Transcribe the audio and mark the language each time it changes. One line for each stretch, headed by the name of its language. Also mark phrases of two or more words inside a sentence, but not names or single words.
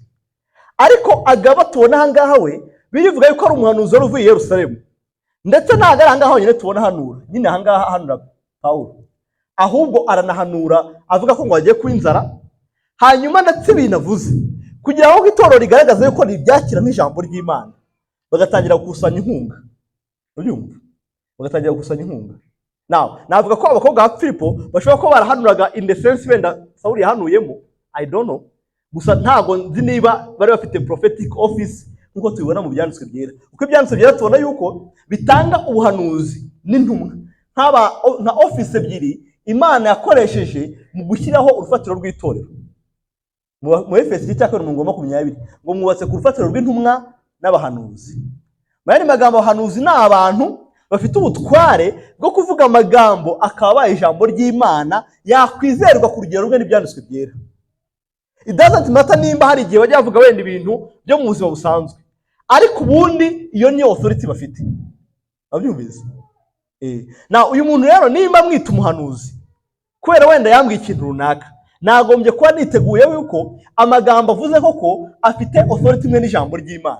Kinyarwanda: Ariko Agaba tubona aha ngaha we birivuga yuko ari umuhanuzi wari uvuye i Yerusalemu, ndetse ntabwo ari aha ngaha honyine tubona hanura, nyine aha ngaha hanura Pawulo, ahubwo aranahanura avuga ko ngo agiye kuba inzara. Hanyuma ndetse binavuze kugira ngo itorero rigaragaze yuko ribyakira nk'ijambo ry'Imana, bagatangira gukusanya inkunga. Ubyumva? Bagatangira gukusanya inkunga. Navuga ko abakobwa ba Filipo bashobora kuba barahanuraga
English: in the sense
Kinyarwanda: wenda Sawuli yahanuyemo,
English: I don't know.
Kinyarwanda: Gusa ntago nzi niba bari bafite
English: prophetic office
Kinyarwanda: nkuko tubibona mu byanditswe byera. Uko ibyanditswe byera tubona yuko bitanga ubuhanuzi n'intumwa nka office ebyiri Imana yakoresheje mu gushyiraho urufatiro rw'itorero. Mu Efeso 2:20 ngo mwubatse ku rufatiro rw'intumwa n'abahanuzi. Mu yandi magambo, abahanuzi ni abantu bafite ubutware bwo kuvuga amagambo akaba ijambo ry'Imana yakwizerwa ku rugero rwe n'ibyanditswe byera.
English: It doesn't matter
Kinyarwanda: nimba hari igihe bajya bavuga wenda ibintu byo mu buzima busanzwe, ariko ubundi iyo niyo authority bafite. Abyumvise? Uyu muntu rero nimba mwita umuhanuzi kubera wenda yambwiye ikintu runaka, nagombye kuba niteguye yuko amagambo avuze koko afite authority imwe n'ijambo ry'Imana.